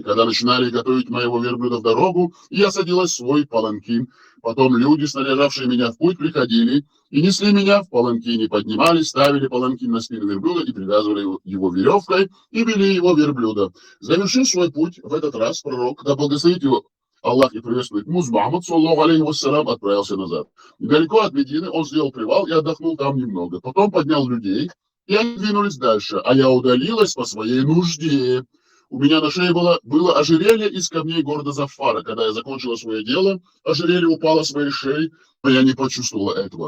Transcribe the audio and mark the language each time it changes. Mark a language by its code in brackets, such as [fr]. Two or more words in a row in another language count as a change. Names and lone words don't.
[ru] Когда начинали готовить моего верблюда в дорогу, я садилась в свой паланкин. Потом люди, снаряжавшие меня в путь, приходили и несли меня в паланкине, поднимали, ставили паланкин на спину верблюда и привязывали его веревкой и вели его верблюда. Завершив свой путь, в этот раз пророк, да благословит его Аллах и приветствует, [ar] محمد، صلى الله عليه وسلم, [ru] отправился назад. Недалеко от Медины он сделал привал и отдохнул там немного. Потом поднял людей, и они двинулись дальше, а я удалилась по своей нужде. У меня на шее было ожерелье из камней города Зафара. Когда я закончила свое дело, ожерелье упало с моей шеи, но я не почувствовала этого.